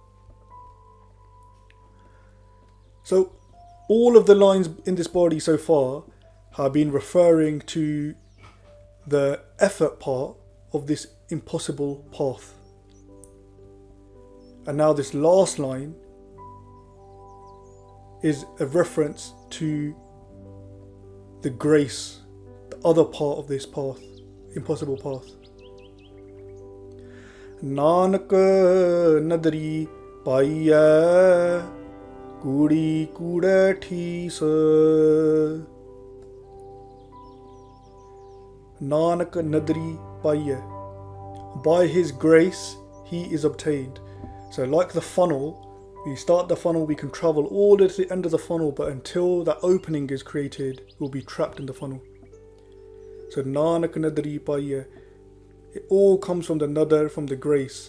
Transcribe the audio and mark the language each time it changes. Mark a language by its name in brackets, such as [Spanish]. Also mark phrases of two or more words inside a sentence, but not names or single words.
[English] So all of the lines in this body so far have been referring to the effort part of this impossible path. And now this last line is a reference to the grace, the other part of this path, impossible path. [Punjabi] ਨਾਨਕ ਨਦਰੀ ਪਾਈਐ ਕੂੜੀ ਕੂੜੈ ਠੀਸ. ਨਾਨਕ ਨਦਰੀ ਪਾਈਐ. [English] By his grace he is obtained. So like the funnel, we start the funnel, we can travel all the way to the end of the funnel, but until that opening is created, we'll be trapped in the funnel. So [Punjabi] ਨਾਨਕ ਨਦਰੀ ਪਾਈਐ. [English] It all comes from the nadar, from the grace.